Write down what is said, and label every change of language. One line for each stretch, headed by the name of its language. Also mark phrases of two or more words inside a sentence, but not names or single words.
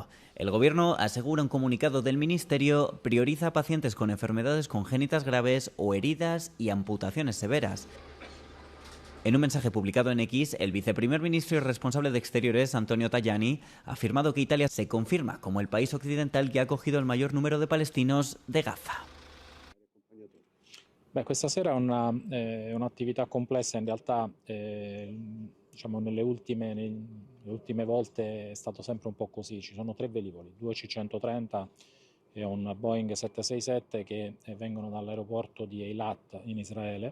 Spanish: El gobierno, asegura un comunicado del ministerio, prioriza a pacientes con enfermedades congénitas graves o heridas y amputaciones severas. En un mensaje publicado en X, el viceprimer ministro y responsable de Exteriores, Antonio Tajani, ha afirmado que Italia se confirma como el país occidental que ha acogido el mayor número de palestinos de Gaza.
Italian: Questa sera è un'attività complessa, in realtà diciamo nelle ultime volte è stato sempre un po' così, ci sono 3 velivoli, 2 C-130 e un Boeing 767 che vengono dall'aeroporto di Eilat in Israele.